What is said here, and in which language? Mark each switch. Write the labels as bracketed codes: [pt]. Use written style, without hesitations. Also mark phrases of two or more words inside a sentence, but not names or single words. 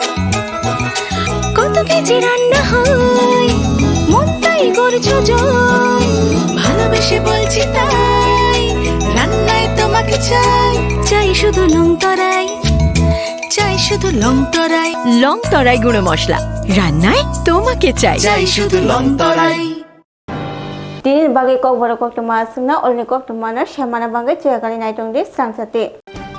[bn] কত কেজি রান্না হয় মনটাই করছো জয়, ভালোবেসে বলছি তাই রান্নায় তোমাকে চাই। চাই শুধু লংতরাই, চাই শুধু লংতরাই। লংতরাই গুঁড়ো মশলা রান্নায় তোমাকে চাই। চাই শুধু লংতরাই। [trp] Tinin bagai kok baru kok tumas na olni kok tumana shamana bagai cekali naitung di sang sate.